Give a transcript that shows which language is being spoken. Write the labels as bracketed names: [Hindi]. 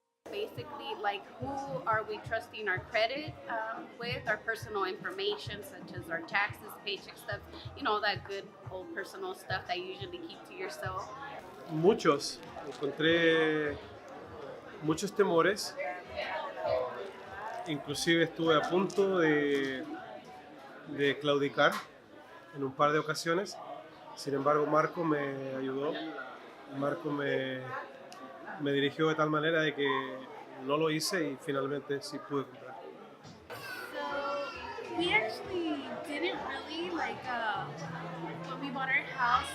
[English] basically like who are we trusting our credit with, our personal information such as our taxes, paycheck stuff, that good old personal stuff that you usually keep to yourself. [Spanish] Encontré muchos temores, inclusive estuve a punto de claudicar en un par de ocasiones. Sin embargo, Marco me ayudó, Marco me dirigió de tal manera de que no lo hice y finalmente sí pude comprar. [English] So we actually didn't really when we bought our house.